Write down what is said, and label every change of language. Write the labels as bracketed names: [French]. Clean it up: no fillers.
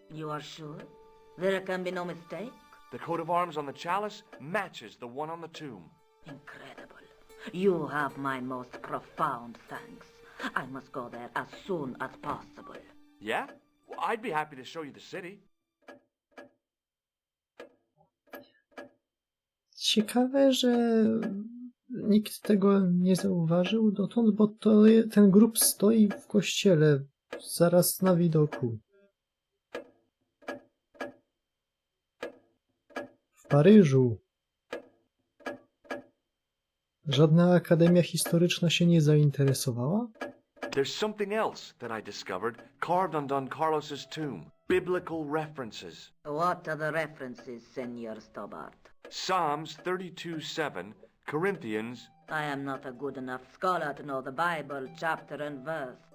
[English] You are sure? There can be no mistake? The coat of arms on the chalice matches the one on the tomb. Incredible. You have my most profound thanks. I must go there as soon as possible. Yeah? Well, I'd be happy to show you the city. [Polish] Ciekawe, że nikt tego nie zauważył dotąd, bo ten grób stoi w kościele zaraz na widoku. W Paryżu. Żadna akademia historyczna się nie zainteresowała? [English] There's something else that I discovered carved on Don Carlos's tomb. Biblical references. What are the references, Senor Stobart? Psalms 32:7, Corinthians. I am not a good enough scholar to know the Bible chapter and verse.